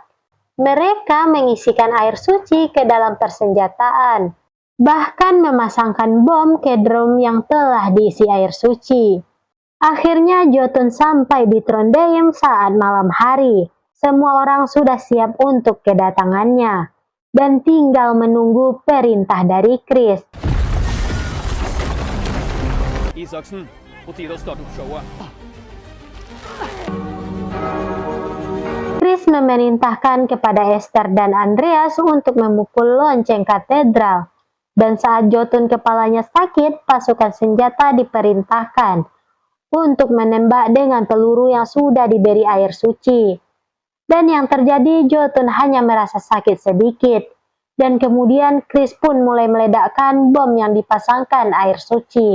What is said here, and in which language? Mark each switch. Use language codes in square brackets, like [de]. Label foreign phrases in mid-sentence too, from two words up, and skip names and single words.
[id] Mereka mengisikan air suci ke dalam persenjataan, bahkan memasangkan bom ke drum yang telah diisi air suci. Akhirnya Jotun sampai di Trondheim saat malam hari. Semua orang sudah siap untuk kedatangannya, dan tinggal menunggu perintah dari Chris. [no] Isaksen, på tide å starte opp showet. [id] Chris memerintahkan kepada Esther dan Andreas untuk memukul lonceng katedral, dan saat Jotun kepalanya sakit, pasukan senjata diperintahkan untuk menembak dengan peluru yang sudah diberi air suci. Dan yang terjadi, Jotun hanya merasa sakit sedikit, dan kemudian Chris pun mulai meledakkan bom yang dipasangkan air suci.